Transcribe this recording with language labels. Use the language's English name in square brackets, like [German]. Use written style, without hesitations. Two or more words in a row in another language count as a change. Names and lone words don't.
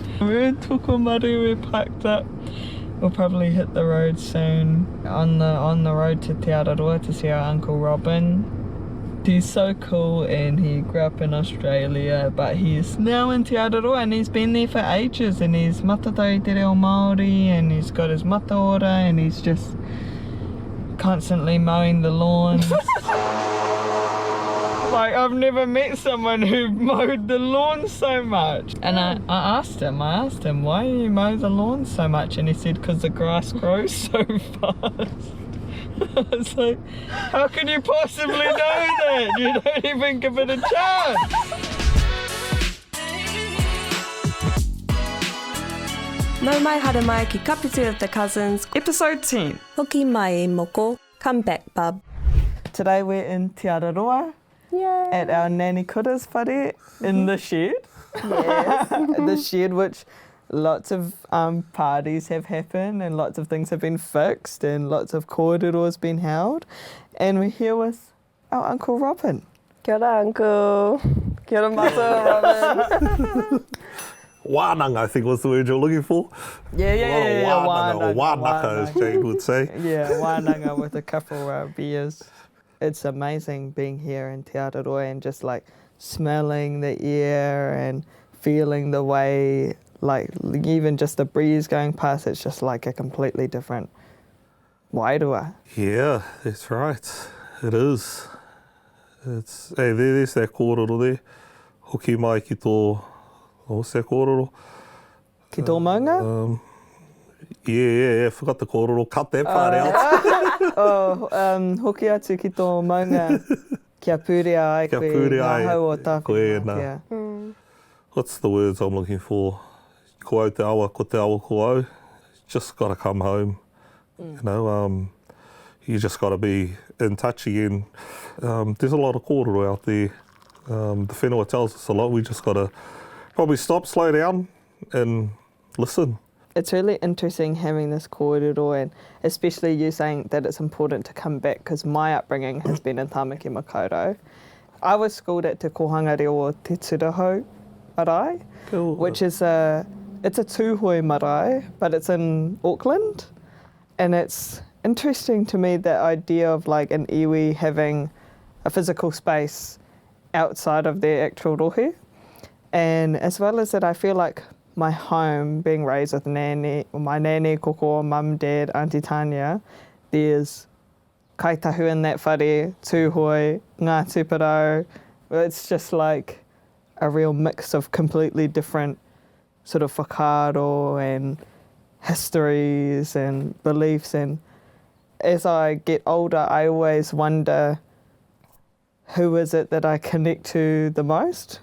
[English] We're in Tukumari, we're packed up. We'll probably hit the road soon. On the road to Te Araroa to see our Uncle Robin. He's so cool and he grew up in Australia, but he's now in Te Araroa and he's been there for ages, and he's [Māori] matatau te reo Māori, [English] and he's got his mataora, and he's just constantly mowing the lawns. Like, I've never met someone who mowed the lawn so much. And I asked him, why do you mow the lawn so much? And he said, because the grass grows so fast. I was like, how can you possibly know that? You don't even give it a chance. [Māori] No mai hara mai ki Kapiti [English] of the Cousins. Episode 10. [Māori] Hoki mai e moko. [English] Come back, bub. Today we're in Te Araroa. Yay. At our Nani Kura's whare in the shed. Yes. The shed, which lots of parties have happened and lots of things have been fixed and lots of kōrero's been held. And we're here with our Uncle Robin. [Māori] Kia ora, Uncle. Kia ora, Masa, Robin. [English] Wānanga, I think was the word you're looking for. Yeah. Wānanga, or wānaka, as Jane would say. Yeah, wānanga with a couple beers. It's amazing being here in Te Araroa and just like smelling the air and feeling the way, like even just the breeze going past, it's just like a completely different wairua. Yeah, that's right. It is. It's, hey, there's that kōrero there. [Māori] Hoki mai ki tō, [English] what's that kōrero? [Māori] Ki tō maunga? [English] Yeah, forgot the kōrero. Cut that part out. [Māori] Hoki atu ki tō maunga, kia pūrea ai koe, ngā hau o tāwhiringa. Koe nā. [English] What's the words I'm looking for? [Māori] Ko au te awa, ko te awa ko au. [English] Just got to come home. You know, you just got to be in touch again. There's a lot of kōrero out there. The whenua tells us a lot. We just got to probably stop, slow down and listen. It's really interesting having this kōrero, and especially you saying that it's important to come back, because my upbringing has been in Tāmaki Makaurau. I was schooled at Te Kohanga Reo o Te Turaho Marae, Cool. which is it's a tūhoi marae, but it's in Auckland. And it's interesting to me, that idea of like an iwi having a physical space outside of their actual rohe. And as well as that, I feel like my home, being raised with my nanny, koko, mum, dad, Auntie Tanya, there's kaitahu in that whare, tūhoi, ngā tūparau. It's just like a real mix of completely different sort of whakaaro and histories and beliefs. And as I get older, I always wonder, who is it that I connect to the most?